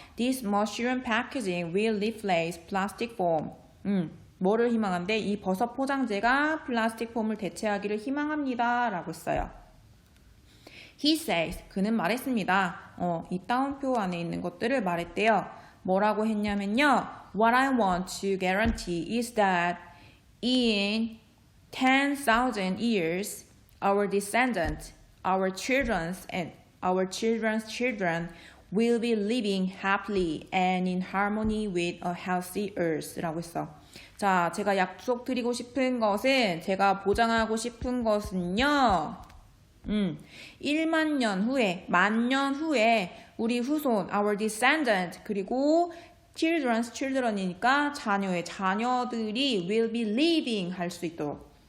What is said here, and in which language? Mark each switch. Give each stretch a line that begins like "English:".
English: This mushroom packaging will replace plastic foam.
Korean: 뭐를 희망한데? 이 버섯 포장재가 플라스틱 폼을 대체하기를 희망합니다. 라고 했어요.
English: He says.
Korean: 그는 말했습니다. 이 따옴표 안에 있는 것들을 말했대요. 뭐라고 했냐면요.
English: What I want to guarantee is that in 10,000 years our descendants, our children's and our children's children will be living happily and in harmony with a healthy earth.
Korean: 라고 했어. 자, 제가 약속드리고 싶은 것은, 제가 보장하고 싶은 것은요. 1만 년 후에, 만년 후에 우리 후손,
English: our descendant,
Korean: 그리고 children's children이니까 자녀들이
English: will be living
Korean: 할 수 있도록.